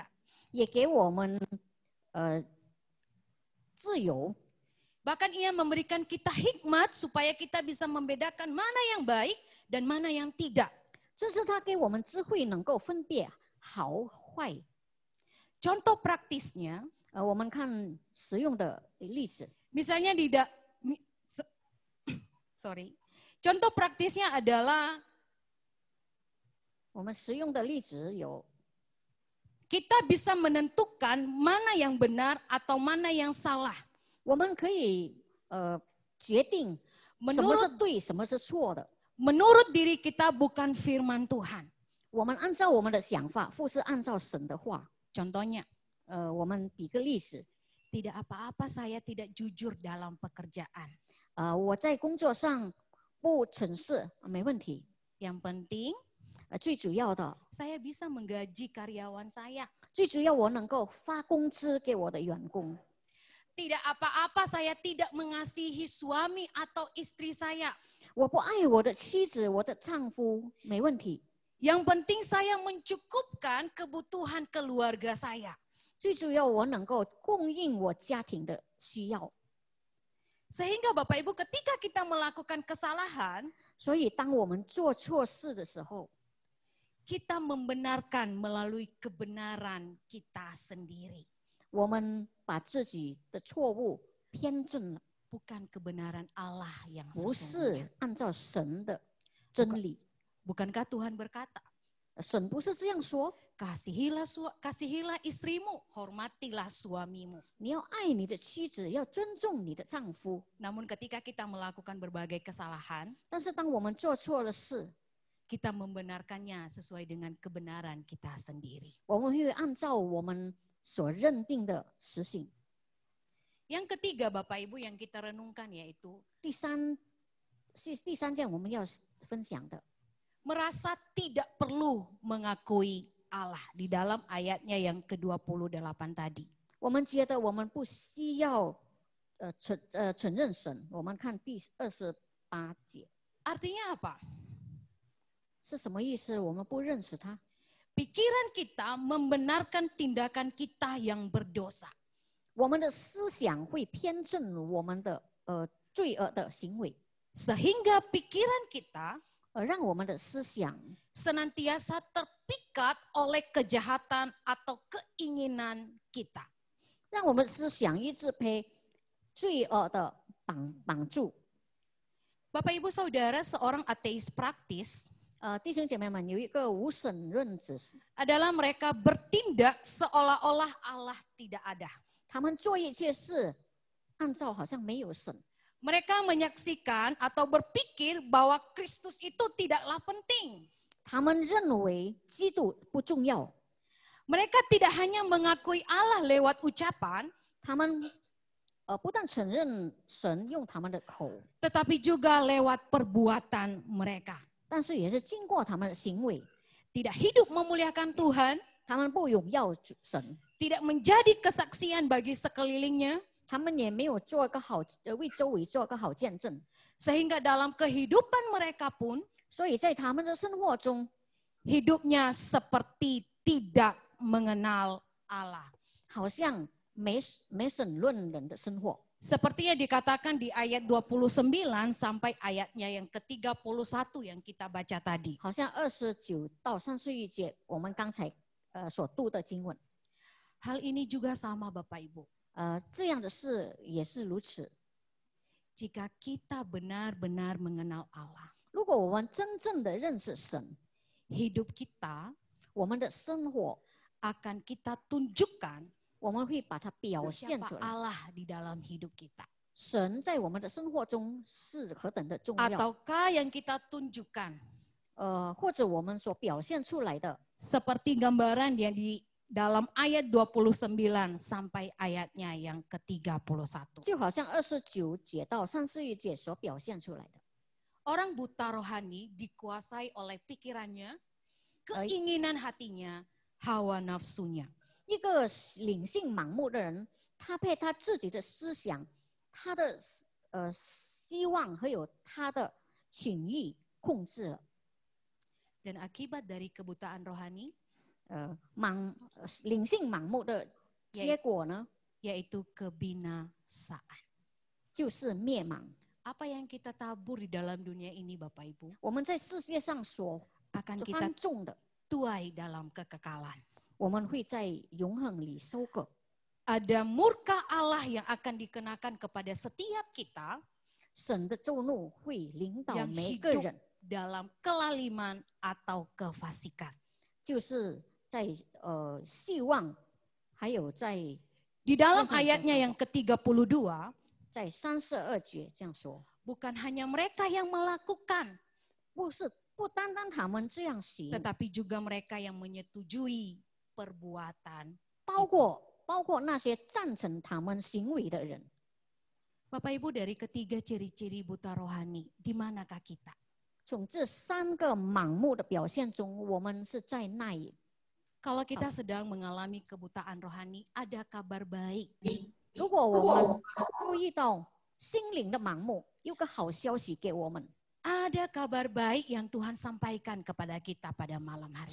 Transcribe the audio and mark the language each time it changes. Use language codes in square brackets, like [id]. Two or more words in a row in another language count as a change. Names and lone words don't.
[zh] 也给我们自由。 [id] Bahkan Ia memberikan kita hikmat supaya kita bisa membedakan mana yang baik dan mana yang tidak. [zh] 这是他给我们智慧，能够分辨好坏。 [id] Contoh praktisnya, [zh] 我们看实用的例子， [id] misalnya Contoh praktisnya adalah [zh] 我们实用的例子有， [id] kita bisa menentukan mana yang benar atau mana yang salah. [zh] 我们可以决定什么是对，什么是错的。 [id] Menurut diri kita bukan firman Tuhan. [zh] 我们按照我们的想法，不是按照神的话。 [id] Contohnya, [zh] 我们比个例子， [id] tidak apa-apa saya tidak jujur dalam pekerjaan. [zh] 我在工作上不诚实，没问题。 [id] Yang penting, [zh] 最主要的， [id] saya bisa menggaji karyawan saya. [zh] 最主要我能够发工资给我的员工。 [id] Tidak apa-apa saya tidak mengasihi suami atau istri saya. [zh] 我不爱我的妻子，我的丈夫，没问题。 [id] Yang penting saya mencukupkan kebutuhan keluarga saya. [zh] 最主要我能够供应我家庭的需要。 [id] Sehingga Bapak Ibu ketika kita melakukan kesalahan, [zh] 所以当我们做错事的时候， [id] kita membenarkan melalui kebenaran kita sendiri. [zh] 我们把自己的错误偏正了， [id] Bukan kebenaran Allah yang [zh] 不 [id] sesungguhnya. [zh] 是按照神的真理。 [id] Bukankah Tuhan berkata, [zh] 神不是这样说， [id] kasihilah istrimu, hormatilah suamimu. [zh] 你要爱你的妻子，要尊重你的丈夫。 [id] Namun ketika kita melakukan berbagai kesalahan, [zh] 但是当我们做错了事， [id] kita membenarkannya sesuai dengan kebenaran kita sendiri. [zh] 我们会按照我们所认定的实行。 [id] Yang ketiga Bapak Ibu yang kita renungkan yaitu [zh] 第三件我们要分享的， [id] merasa tidak perlu mengakui Allah di dalam ayatnya yang ke-28 tadi. [zh] 我们觉得我们不需要承认神。我们看第28节 [id] Artinya apa? [zh] 是什么意思？我们不认识他， [id] Pikiran kita membenarkan tindakan kita yang berdosa. [zh] 我们的思想会偏正我们的罪恶的行为， [id] Sehingga pikiran kita [zh] 而让我们的思想 [id] senantiasa terpikat oleh kejahatan atau keinginan kita. [zh] 让我们的思想一直被罪恶的绑住。 [id] Bapak Ibu Saudara, seorang ateis praktis [zh] 弟兄姐妹们，有一个无神论者， [id] adalah mereka bertindak seolah-olah Allah tidak ada. [zh] 他们做一切事按照好像没有神， [id] Mereka menyaksikan atau berpikir bahwa Kristus itu tidaklah penting. [zh] 他们认为基督不重要， [id] Mereka tidak hanya mengakui Allah lewat ucapan, [zh] 他们不但承认神用他们的口， [id] tetapi juga lewat perbuatan mereka. [zh] 但是也是经过他们的行为， [id] Tidak hidup memuliakan Tuhan, [zh] 他们不荣耀神， [id] tidak menjadi kesaksian bagi sekelilingnya, [zh] 他们也没有做一个好为周围做一个好见证， [id] sehingga dalam kehidupan mereka pun [zh] 所以在他们的生活中， [id] hidupnya seperti tidak mengenal Allah. [zh] 好像没神论人的生活。 [id] Seperti yang dikatakan di ayat 29 sampai ayatnya yang ke-31 yang kita baca tadi. [zh] 好像29到31节，我们刚才所读的经文， [id] Hal ini juga sama Bapak Ibu. [zh] 这样的事也是如此。 [id] Jika kita benar-benar mengenal Allah, [zh] 如果我们真正的认识神， [id] hidup kita [zh] 我们的生活 [id] akan kita tunjukkan [zh] 我们会把它表现 [id] siapa [zh] 出来。 [id] Allah di dalam hidup kita. [zh] 神在我们的生活中是何等的重要， [id] Ataukah yang kita tunjukkan [zh] 或者我们所表现出来的， [id] seperti gambaran yang di dalam ayat 29 sampai ayatnya yang ke-31. [zh] 就好像29节到31节所表现出来的。 [id] Orang buta rohani dikuasai oleh pikirannya, keinginan hatinya, hawa nafsunya. [zh] 一个灵性盲目的人，他被他自己的思想、他的希望还有他的情欲控制了。 [id] Dan akibat dari kebutaan rohani, [zh] 灵性盲目的结果呢， [id] yaitu kebinasaan. [zh] 就是灭亡。 [id] Apa yang kita tabur di dalam dunia ini Bapak Ibu, [zh] 我们在世界上所 [id] akan kita [zh] 放种的， [id] tuai dalam kekekalan. [zh] 我们会在永恒里收割。 [id] Ada murka Allah yang akan dikenakan kepada setiap kita [zh] 神的咒怒会领导 [id] yang [zh] 每个 [id] hidup [zh] 人， [id] dalam kelaliman atau kefasikan. [zh] 就是在希望，还有在 [id] Di dalam Tuhan ayatnya Yesus. yang ke-32, [zh] 在32节这样说， [id] bukan hanya mereka yang melakukan, [zh] 不单单他们这样行， [id] tetapi juga mereka yang menyetujui perbuatan. [zh] 包括那些赞成他们行为的人。 [id] Bapak Ibu, dari ketiga ciri-ciri buta rohani, di manakah kita? [zh] 从这3个盲目的表现中，我们是在那里。 [id] Kalau kita sedang mengalami kebutaan rohani, ada kabar baik. [zh] 如果我们都遇到心灵的盲目，有个好消息给我们， [id] Ada kabar baik yang Tuhan sampaikan kepada kita pada malam hari